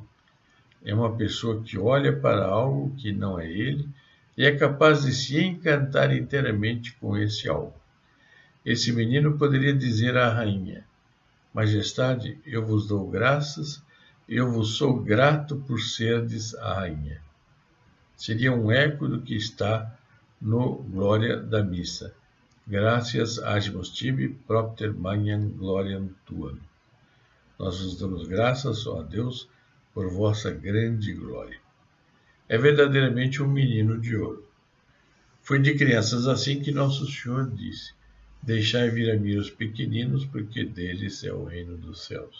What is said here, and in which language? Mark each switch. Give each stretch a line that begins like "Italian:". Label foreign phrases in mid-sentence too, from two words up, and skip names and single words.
Portuguese: É uma pessoa que olha para algo que não é ele e é capaz de se encantar inteiramente com esse algo. Esse menino poderia dizer à rainha: Majestade, eu vos dou graças, eu vos sou grato por serdes a rainha. Seria um eco do que está no Glória da Missa.
Latin: Gracias agimus tibi propter magnam gloriam tuam.
Portuguese: Nós vos damos graças, ó Deus, por vossa grande glória. É verdadeiramente um menino de ouro. Foi de crianças assim que Nosso Senhor disse: Deixai vir a mim os pequeninos, porque deles é o reino dos céus.